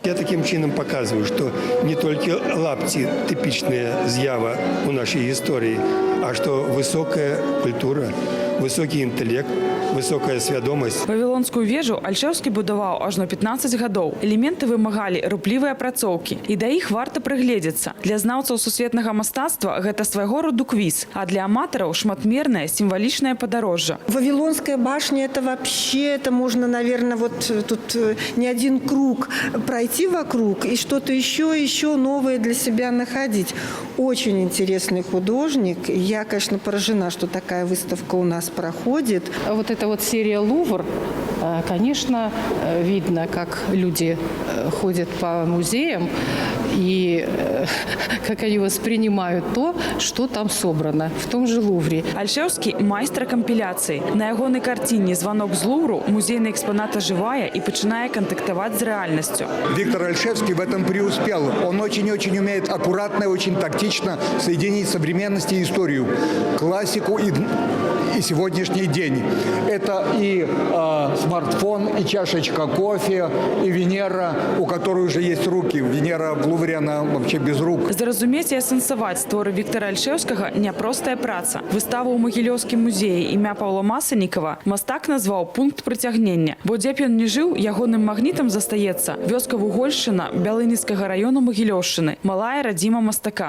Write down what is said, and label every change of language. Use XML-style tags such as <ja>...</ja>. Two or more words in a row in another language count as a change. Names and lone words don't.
<be>Я такім чынам паказваю, што не толькі лапці тыпічная з'ява ў нашай гісторыі, а што высокая культура, высокі інтэлект, высокая свядомасць. Вавілонскую вежу Альшэўскі будаваў ажно 15 гадоў. Элементы вымагалі руплівыя апрацоўкі, і да іх варта прыгледзецца. Для знаўцаў сусветнага мастацтва гэта свайго роду квіз, а для аматараў шматмернае сімвалічнае падарожжа.</be> <ru>Вавилонская башня – это вообще, это можно, наверное, вот тут не один круг пройти вокруг и что-то еще новое для себя находить. Очень интересный художник. Я, конечно, поражена, что такая выставка у нас проходит. Вот эта вот серия «Лувр», конечно, видно, как люди ходят по музеям и как они воспринимают то, что там собрано в том же Лувре. Альшевский – майстер компиляций. На ягонай картине «Звонок з Лувру» музейный экспонат оживая и начинает контактовать с реальностью. Виктор Альшевский в этом преуспел. Он очень-очень умеет аккуратно, очень тактично соединить современность и историю, классику и сегодняшний день. Это и смартфон, и чашечка кофе, и Венера, у которой уже есть руки. Венера в Лувре, она вообще без рук.</ru> <be>Зразумець і асэнсаваць творы Віктора Альшевскага няпростая праца. Выставу ў Магілёўскім музеі імя Паўла Масанікава мастак назваў «Пункт прыцягнення». Бо дзе б ён не жыў, ягоным магнітам застаецца вёска Вугольшчына Бялыніцкага раёну Магілёўшчыны, малая радзіма мастака.</be>